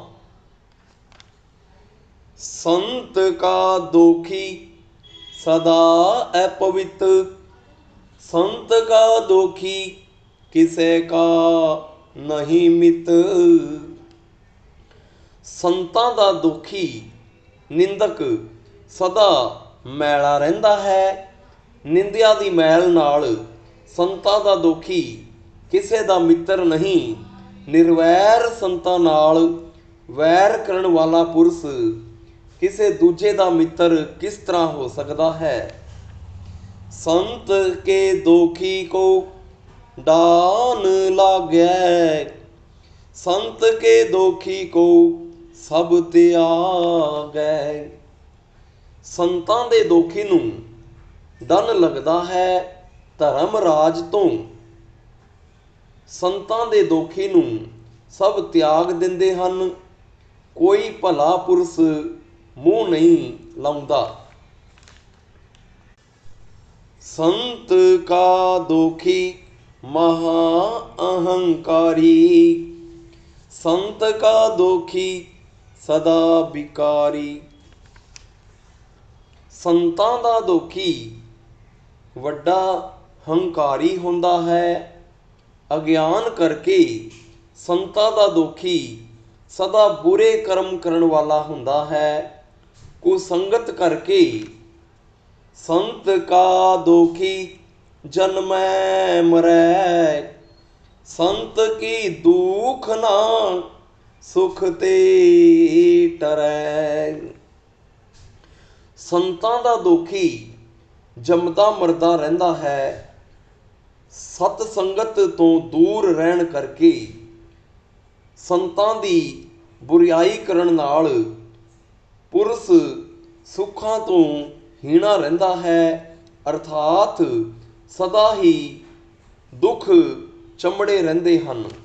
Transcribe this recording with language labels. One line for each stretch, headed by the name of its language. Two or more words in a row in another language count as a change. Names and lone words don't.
Punjabi: ਸੰਤ ਕਾ ਦੋਖੀ ਸਦਾ ਅਪਵਿਤ, ਸੰਤ ਕਾ ਦੋਖੀ ਕਿਸੇ ਕਾ ਨਹੀਂ ਮਿਤ। ਸੰਤਾਂ ਦਾ ਦੁਖੀ ਨਿੰਦਕ ਸਦਾ ਮੈਲਾ ਰਹਿੰਦਾ ਹੈ। ਨਿੰਦਿਆ ਦੀ ਮੈਲ ਨਾਲ ਸੰਤਾਂ ਦਾ ਦੁਖੀ ਕਿਸੇ ਦਾ ਮਿੱਤਰ ਨਹੀਂ। ਨਿਰਵੈਰ ਸੰਤਾਂ ਨਾਲ ਵੈਰ ਕਰਨ ਵਾਲਾ ਪੁਰਸ਼ ਕਿਸੇ ਦੂਜੇ ਦਾ ਮਿੱਤਰ ਕਿਸ ਤਰ੍ਹਾਂ ਹੋ ਸਕਦਾ ਹੈ। ਸੰਤ ਕੇ ਦੋਖੀ ਕੋ ਡਾਨ ਲਾਗੈ, ਸੰਤ ਕੇ ਦੋਖੀ ਕੋ ਸਭ ਤਿਆਗੈ। ਸੰਤਾਂ ਦੇ ਦੋਖੀ ਨੂੰ ਡਨ ਲਗਦਾ ਹੈ ਧਰਮ ਰਾਜ ਤੋ, ਸੰਤਾਂ ਦੇ ਦੋਖੀ ਨੂੰ ਸਭ ਤਿਆਗ ਦਿੰਦੇ ਹਨ। ਕੋਈ ਭਲਾ ਪੁਰਸ਼ ਮੂੰਹ ਨਹੀਂ ਲਾਉਂਦਾ। ਸੰਤ ਕਾ ਦੋਖੀ ਮਹਾ ਅਹੰਕਾਰੀ, ਸੰਤ ਕਾ ਦੋਖੀ ਸਦਾ ਬਿਕਾਰੀ। ਸੰਤਾਂ ਦਾ ਦੋਖੀ ਵੱਡਾ ਹੰਕਾਰੀ ਹੁੰਦਾ ਹੈ। ਅਗਿਆਨ ਕਰਕੇ ਸੰਤਾਂ ਦਾ ਦੋਖੀ ਸਦਾ ਬੁਰੇ ਕਰਮ ਕਰਨ ਵਾਲਾ ਹੁੰਦਾ ਹੈ। ਕੁਸੰਗਤ ਕਰਕੇ ਸੰਤ ਕਾ ਦੋਖੀ ਜਨਮੈ ਮਰੈ, ਸੰਤ ਕੀ ਦੁਖ ਨਾ ਸੁਖ ਤੇ ਟਰੈ। ਸੰਤਾਂ ਦਾ ਦੋਖੀ ਜੰਮਦਾ ਮਰਦਾ ਰਹਿੰਦਾ ਹੈ। ਸਤ ਸੰਗਤ ਤੋਂ ਦੂਰ ਰਹਿਣ ਕਰਕੇ ਸੰਤਾਂ ਦੀ ਬੁਰਿਆਈ ਕਰਨ ਨਾਲ ਪੁਰਸ਼ ਸੁੱਖਾਂ ਤੋਂ ਹੀਣਾ ਰਹਿੰਦਾ ਹੈ, ਅਰਥਾਤ ਸਦਾ ਹੀ ਦੁੱਖ ਚੰਬੜੇ ਰਹਿੰਦੇ ਹਨ।